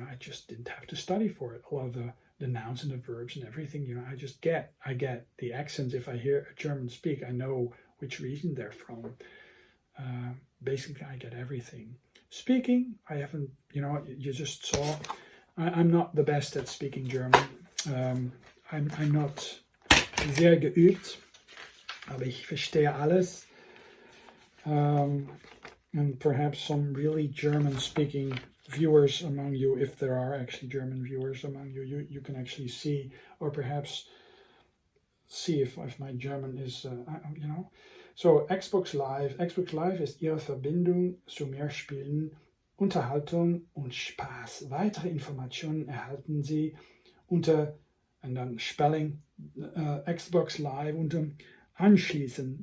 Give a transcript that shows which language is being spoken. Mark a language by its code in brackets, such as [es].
[en] I just didn't have to study for it. A lot of the nouns and the verbs and everything, I get the accents. If I hear a German speak, I know which region they're from. Basically, I get everything. Speaking, I haven't, you just saw, I'm not the best at speaking German. [de] I'm not sehr geübt, aber ich verstehe alles. [en] And perhaps some really German-speaking viewers among you, if there are actually German viewers among you, you can actually see, or perhaps see if my German is, So Xbox Live. [de] Xbox Live ist Ihre Verbindung zu mehr Spielen, Unterhaltung und Spaß. Weitere Informationen erhalten Sie unter, und dann Spelling, Xbox Live unter Anschließen.